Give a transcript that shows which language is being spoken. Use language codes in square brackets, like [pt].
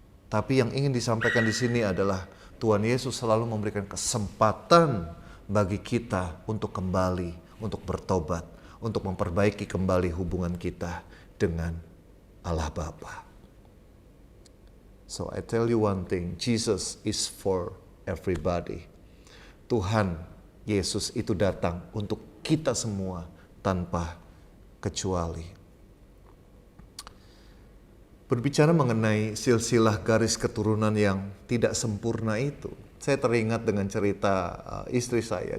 [id] Tapi yang ingin disampaikan di sini adalah Tuhan Yesus selalu memberikan kesempatan bagi kita untuk kembali, untuk bertobat, untuk memperbaiki kembali hubungan kita dengan Allah Bapa. [en] So I tell you one thing, Jesus is for everybody. [id] Tuhan Yesus itu datang untuk kita semua tanpa kecuali. Berbicara mengenai silsilah garis keturunan yang tidak sempurna itu, saya teringat dengan cerita istri saya.